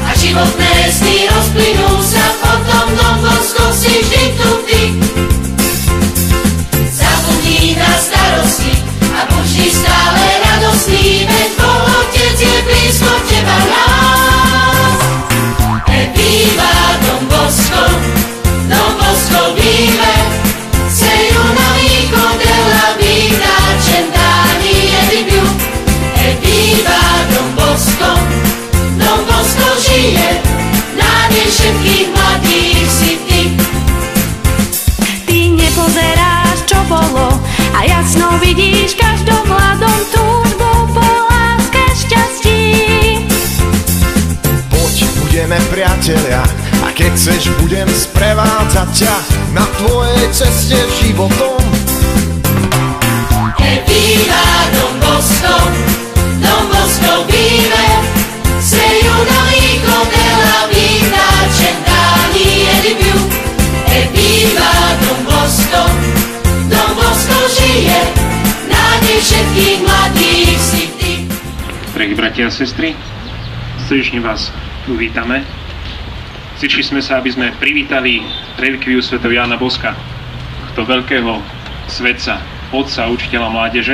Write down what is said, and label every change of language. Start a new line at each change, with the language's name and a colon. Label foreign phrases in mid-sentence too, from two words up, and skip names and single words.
Slovak: životné sny rozplynú sa, potom Don Bosco si vždy tu vždy. Zabudni na starosti a buď vždy stále radostný, veď Boh Otec je blízko teba nás.
Italian: Viva Don Bosco, Don Bosco vive, sei un amico della vita, 100 anni e di più.
Slovak: Viva Don Bosco, Don Bosco žije, nádej všetkých mladých si ty. Ty nepozeráš, čo bolo, a jasno vidíš v každom mladom túžbu po láske šťastí. Poď, budeme priatelia, a keď chceš, budem sprevádzať ťa na tvojej ceste životom.
Italian: Viva Don Bosco, Don Bosco vive, sei un amico della vita, 100 anni e di più.
Slovak: Viva Don Bosco, Don Bosco žije, nádej všetkých mladých si ty. Drahí bratia a sestry, srdečne vás tu vítame. Zišli sme sa, aby sme privítali relikviu svätého Jána Boska, tohto veľkého svetca, otca, učiteľa mládeže.